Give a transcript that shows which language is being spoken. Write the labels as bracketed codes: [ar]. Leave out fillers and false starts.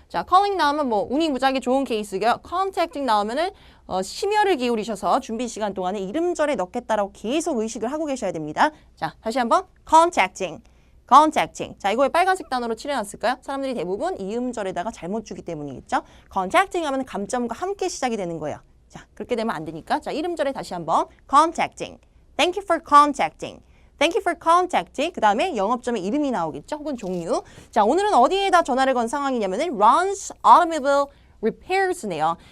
[ko] 자, calling 나오면 뭐 운이 무지하게 좋은 케이스고요. contacting 나오면은 심혈을 기울이셔서 준비 시간 동안에 이름절에 넣겠다라고 계속 의식을 하고 계셔야 됩니다. 자, 다시 한번 contacting. 자, 이거 왜 빨간색 단어로 칠해놨을까요? 사람들이 대부분 이음절에다가 잘못 주기 때문이겠죠? contacting 하면 감점과 함께 시작이 되는 거예요. 자, 그렇게 되면 안 되니까. 자, 이름절에 다시 한번 contacting. [en] Thank you for contacting. Thank you for contacting. [ko] 그 다음에 영업점의 이름이 나오겠죠? 혹은 종류. 자, 오늘은 어디에다 전화를 건 상황이냐면은 [en] runs automobile repairs [ko] 네요.